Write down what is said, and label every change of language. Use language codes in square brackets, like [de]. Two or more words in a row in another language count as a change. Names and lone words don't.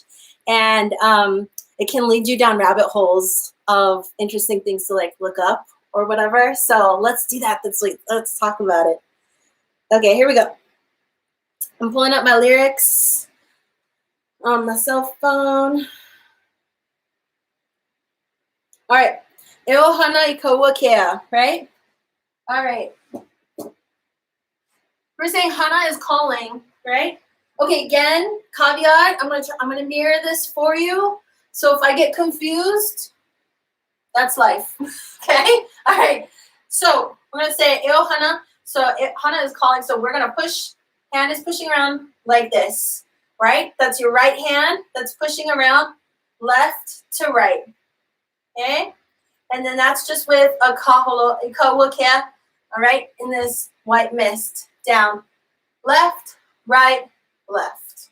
[en] And it can lead you down rabbit holes of interesting things to like look up or whatever. So let's do that this week. Let's talk about it. Okay, here we go. I'm pulling up my lyrics on my cell phone. All right. [haw] E ʻohana I ka ua kea, right? [en] All right. We're saying hana is calling, right? Okay, again, caveat, I'm gonna mirror this for you. So if I get confused, that's life. Okay? All right. So we're gonna say [haw] e ʻohana. [en] So hana is calling. So we're gonna push. Hand is pushing around like this, right? That's your right hand that's pushing around left to right, okay? And then that's just with a kaholo, a kawakea, all right? In this white mist, down, left, right, left.